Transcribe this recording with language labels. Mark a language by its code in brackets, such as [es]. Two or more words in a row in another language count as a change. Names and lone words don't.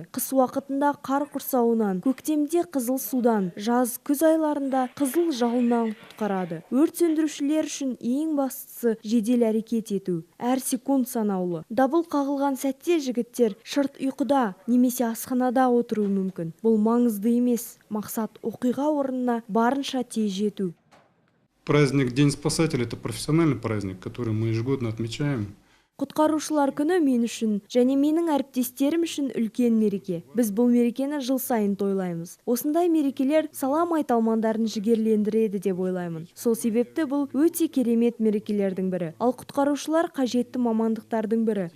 [kk] Қыс уақытында қар құрсауынан, көктемде қызыл судан, жаз күз айларында қызыл жалыннан құтқарады. Өрт сөндірушілер үшін ең бастысы жедел әрекет ету. Әр секунд санаулы. Дабыл қағылған сәтте жігіттер шырт ұйқыда немесе асханада отыруы мүмкін. Бұл маңызды емес. Мақсат оқиға орнына барынша тез жету. [ru] Праздник День спасателя – это профессиональный праздник, который мы ежегодно отмечаем. [kk] Құтқарушылар күні мен үшін және менің әріптестерім үшін үлкен мереке. Біз бұл мерекені жыл сайын тойлаймыз. Осындай мерекелер сала майталмандарын жігерлендіреді деп ойлаймын. Сол себепті бұл өте керемет мерекелердің бірі. Ал құтқарушылар қажетті мамандықтардың бірі.